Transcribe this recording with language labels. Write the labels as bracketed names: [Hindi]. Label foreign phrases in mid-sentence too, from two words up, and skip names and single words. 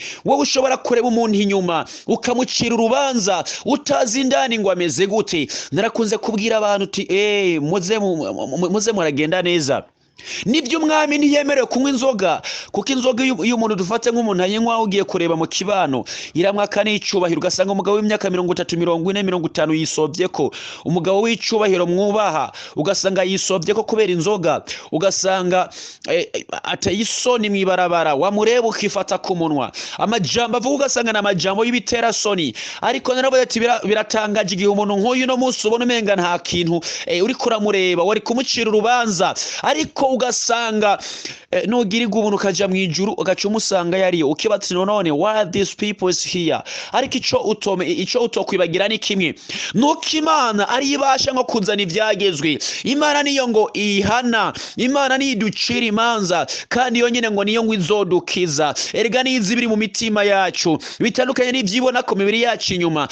[Rundi] Wowe ushobora kureba umuntu inyuma ukamucira urubanza utazi indani ngo ameze gute. Narakunze kubwira abantu uti muze muragenda neza. Nibyo umwami ntiyemerewe kunywa inzoga, kuko inzoga iyo umuntu dufate nk'umuntu ayinywa ugiye kureba mu kibano iramwaka n'icubahiro, ugasanga umugabo w'imyaka 30, 40, 50 yisovye ko. Umugabo w'icubahiro mwubaha ugasanga yisovye ko kubera inzoga, ugasanga atayisoni mwibarabara, wamureba ukifata ku munwa. Amajambo avuga ugasanga na majambo y'ibitera soni. Ariko naravuze ati biratangaje igihe umuntu nk'uyu no munsi ubona umenga nta kintu uri kuramureba, wari kumucira urubanza, ariko ugasanga nugirirwa ubuntu ukaja mwijuru ugaca umusanga yariyo, ukibati none [English] why these people is here. [Rundi] Ariko ico utokwibagira ni kimwe, nuko Imana ari ibasha nko kuzana ivyagezwe. Imana niyo ngo ihana, Imana niyo iducira imanza, kandi iyo nyene ngo niyo ngo izodukiza. Erega nizi biri mu mitima yacu bitandukanye n'ivyibona ku mibiri yacu inyuma.